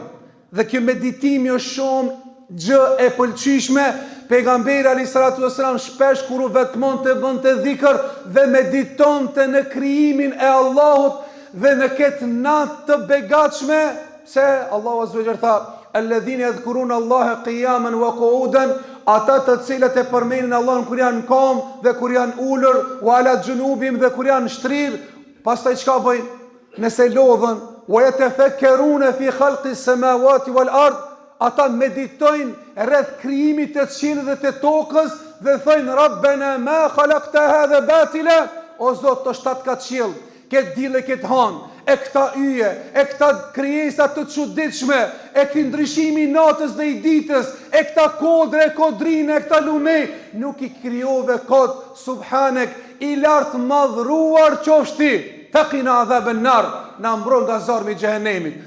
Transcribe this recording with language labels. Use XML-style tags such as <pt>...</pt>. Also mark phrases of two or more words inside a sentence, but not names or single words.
<sq>Dhe kjo meditimi është shumë gjë e pëlqyeshme. Pejgamberi</sq> <ar>عليه الصلاة والسلام</ar> <sq>shpesh kur u vetmonte bënte dhikr dhe meditonte në krijimin e Allahut dhe në këtë natë të begatshme, se Allahu</sq> <ar>عز وجل</ar> <sq>tha</sq> <ar>الذين يذكرون الله قياما وقعودا,</ar> <sq>ata të cilët e përmendin Allahun kur janë në kom dhe kur janë ulur,</sq> <ar>وعلى جنوبهم</ar> <sq>dhe kur janë shtrirë. Pastaj çka bëjnë? Nëse lodhen,</sq> <ar>ويتفكرون في خلق السماوات والأرض,</ar> <sq>ata meditojnë rreth krijimit të qiellit dhe të tokës dhe</sq> <ar>thojnë ربنا ما خلقت هذا باطلا,</ar> <sq>o Zot, të shtat ka qiell, këtë dile, këtë han, e këta yje, e këta krijesa të çuditshme, e këtë ndryshimi i natës dhe i ditës, e këta kodre, e kodrinë, e këta lume, nuk i krijove kot, subhanek, i lartë madhruar qofshti,</sq> <ar>قنا عذاب النار,</ar> <sq>na mbron nga zarmi i xhehenemit.</sq>